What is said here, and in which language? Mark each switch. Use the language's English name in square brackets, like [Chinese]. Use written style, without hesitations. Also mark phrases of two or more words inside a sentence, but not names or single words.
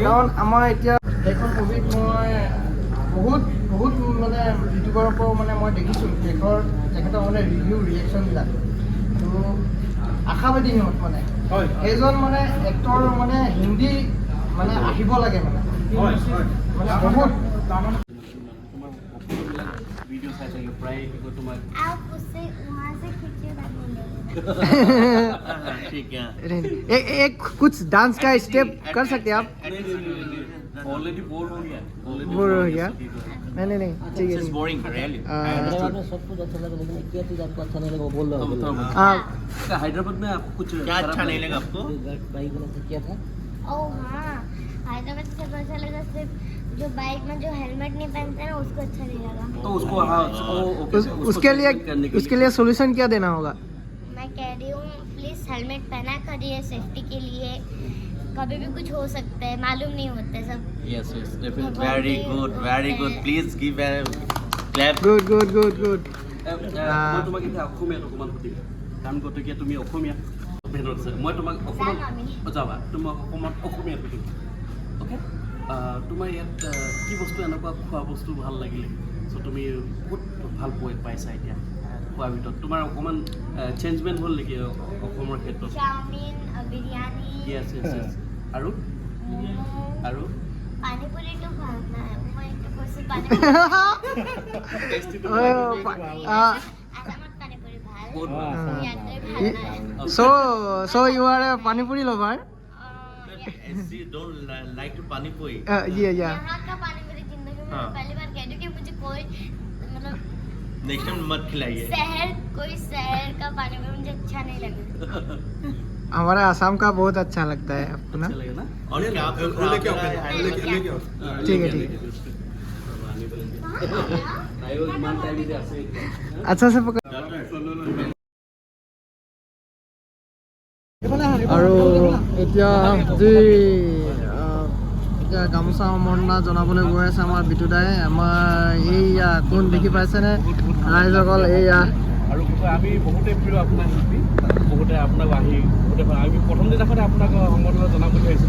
[Assamese] কাৰণ আমাৰ এতিয়া সেইখন মুভিত মই বহুত মানে ইউটিউবাৰৰ পৰাও মানে মই দেখিছোঁ তেখেতৰ মানে ৰিভিউ ৰিয়েকশ্যনবিলাক, তো আশাবাদী সিহঁত মানে সেইজন মানে এক্টৰ মানে হিন্দী মানে আহিব লাগে মানে বহুত ভিডিঅ' চাই থাকে প্ৰায় কি কয় তোমাক [Hindi] आप उससे वहाँ से खींचे मिलेंगे। [Assamese] ঠিক [Hindi] एक कुछ डांस का स्टेप कर सकते हैं आप? ऑलरेडी बोर हो गया बोर हो गया? नहीं ठीक है। [English] boring really [Hindi] सब कुछ अच्छा लगा लेकिन क्या चीज आपको अच्छा नहीं लगा वो बोल रहे हो हैदराबाद में आपको कुछ क्या अच्छा नहीं लगा आपको? बाइक वाला से किया था ओह हाँ, हैदराबाद से अच्छा लगा सिर्फ जो बाइक में जो हेलमेट नहीं पहनते ना उसको अच्छा नहीं लगा। तो उसको हाँ उसके लिए सोल्यूशन क्या देना होगा? मैं कह रही हूँ प्लीज़ हेलमेट पहना करिए सेफ्टी के लिए, कभी भी कुछ हो सकता है, मालूम नहीं होता है सब। [English] yes definitely Very good. Please give a clap. Good. [Assamese] মই তোমাক এতিয়া অসমীয়াত অকণমান সুধিম, কাৰণ গতিকে তুমি অসমীয়া মই তোমাক অসমত যাবা তোমাক অসমীয়াত সুধিম। অ'কে, তোমাৰ ইয়াত কি বস্তু এনেকুৱা খোৱা বস্তু ভাল লাগিলে চ' তুমি বহুত ভাল পাইছা এতিয়া খোৱাৰ ভিতৰত তোমাৰ অকণমান চেঞ্জমেণ্ট হ'ল নেকি অসমৰ ক্ষেত্ৰত? [Hindi] चाउमीन, बिरयानी, [Assamese] য়েছ আৰু আৰু [Hindi] पानी पूरी तो खाना है। मैं तो कोई पानी आसामत पानी पूरी भाल [Assamese] বহুত [Hindi] यात्रा खाना है। [English] So you are a pani puri lover? She don't like to pani puri. Yeah. [Hindi] यहाँ का पानी पूरी जिंदगी में हाँ। पहली बार कह रही हूँ कि मुझे कोई मतलब [English] Next time [Hindi] मत खिलाइए. कोई शहर का पानी पूरी मुझे अच्छा नहीं लगा। हमारा आसाम का बहुत अच्छा लगता है आपको ना? अच्छा लगे ना? और क्या आप लेके आओ. ठीक है अच्छा से पकड़। [Assamese] আৰু এতিয়া এতিয়া গামোচা সম্বৰ্ধনা জনাবলৈ গৈ আছে আমাৰ বিতুদাই। আমাৰ এইয়া কোন দেখি পাইছেনে ৰাইজসকল? এইয়া আৰু আমি বহুতে প্ৰিয় আপোনাৰ শিল্পী, বহুতে আপোনাক আহি বহুতে আমি প্ৰথম দিনাখনে আপোনাক সম্বৰ্ধনা জনাব বুলি আহিছিলোঁ।